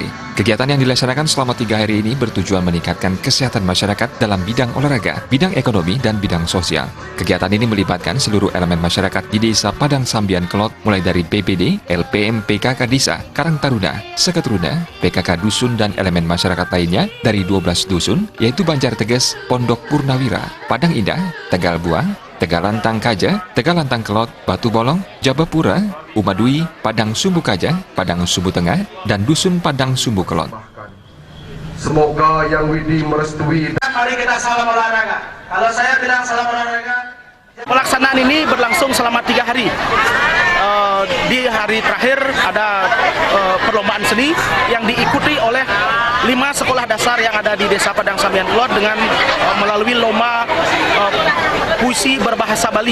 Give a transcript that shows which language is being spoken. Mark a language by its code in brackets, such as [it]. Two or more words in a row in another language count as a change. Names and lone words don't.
[id] Kegiatan yang dilaksanakan selama 3 hari ini bertujuan meningkatkan kesehatan masyarakat dalam bidang olahraga, bidang ekonomi, dan bidang sosial. Kegiatan ini melibatkan seluruh elemen masyarakat di Desa Padang Sambian Kelot, mulai dari BPD, LPM, PKK Desa, Karang Taruna, Seketruna, PKK Dusun, dan elemen masyarakat lainnya dari 12 dusun, yaitu Banjar Teges, Pondok Purnawira, Padang Indah, Tegal Buang, Tegalantang Kaja, Tegalantang Kelot, Batu Bolong, Jabapura, Umadui, Padang Sumbu Kaja, Padang Sumbu Tengah, dan Dusun Padang Sumbu Kelot. Semoga yang Widi merestui. Mari kita salam olahraga. Kalau saya bilang salam olahraga. Pelaksanaan ini berlangsung selama 3 hari. Di hari terakhir ada perlombaan seni yang diikuti oleh 5 sekolah dasar yang ada di Desa Padang Sambian Kelot dengan melalui lomba puisi berbahasa Bali.